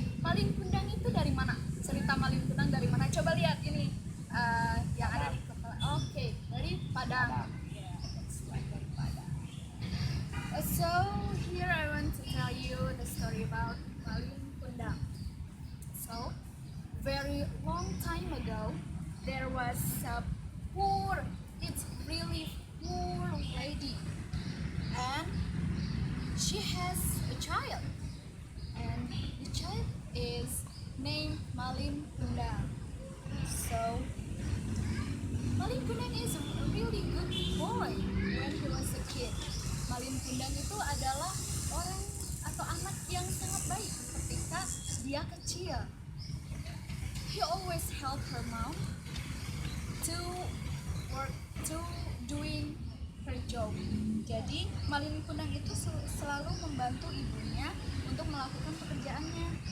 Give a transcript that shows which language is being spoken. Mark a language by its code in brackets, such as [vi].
[id] Malin Kundang itu dari mana? Cerita Malin Kundang dari mana? Coba lihat ini yang ada di kepala. Oke, dari Padang. [en] Yeah, that's right, [id] dari Padang. [en] So here I want to tell you the story about Malin Kundang. So very long time ago, there was a it's really poor lady, and she has a child, and the child is named Malin Kundang. So Malin Kundang is a really good boy when he was a kid. [id] Malin Kundang itu adalah orang atau anak yang sangat baik ketika dia kecil. [en] He always helped her mom to work, to doing her job. [id] Jadi Malin Kundang itu selalu membantu ibunya untuk melakukan pekerjaannya.